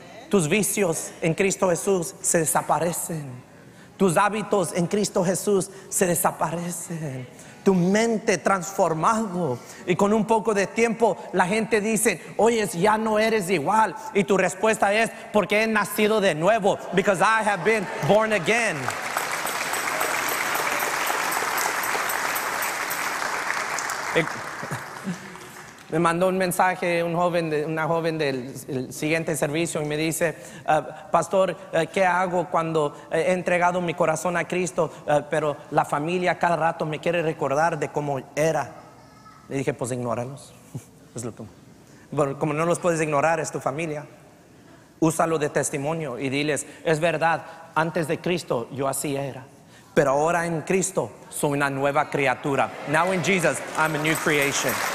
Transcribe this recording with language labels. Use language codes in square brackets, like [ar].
[es] Tus vicios en Cristo Jesús se desaparecen. Tus hábitos en Cristo Jesús se desaparecen. Tu mente transformado. Y con un poco de tiempo la gente dice: oye, ya no eres igual. Y tu respuesta es: porque he nacido de nuevo. [en] Because I have been born again. [es] Me mandó un mensaje una joven del siguiente servicio y me dice: pastor, ¿qué hago cuando he entregado mi corazón a Cristo, pero la familia cada rato me quiere recordar de cómo era? Le dije: pues ignóralos. Bueno, como no los puedes ignorar, es tu familia. Úsalo de testimonio y diles: es verdad, antes de Cristo yo así era, Pero ahora en Cristo soy una nueva criatura. [en] Now in Jesus, I'm a new creation.